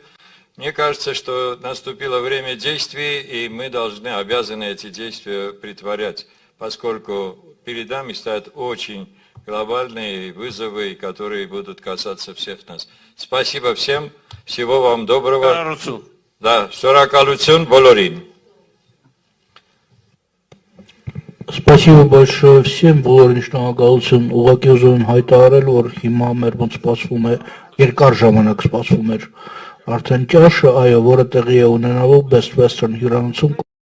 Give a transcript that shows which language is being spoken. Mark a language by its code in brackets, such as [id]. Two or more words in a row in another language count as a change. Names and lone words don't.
[ru] Мне кажется, что наступило время действий, и мы обязаны эти действия претворять, поскольку перед нами стоят очень глобальные вызовы, которые будут касаться всех нас. Спасибо всем, всего вам доброго. Да, [hy] շնորհակալություն բոլորին. [ru] Спасибо большое всем, [hy] բոլորին շնորհակալություն, ուղղակի ուզում եմ հայտարարել, որ հիմա մեր ոնց սպասվում է, երկար ժամանակ սպասվում էր արդեն ճաշը, այո, որը տեղի է ունենալու Best Western հյուրանոցում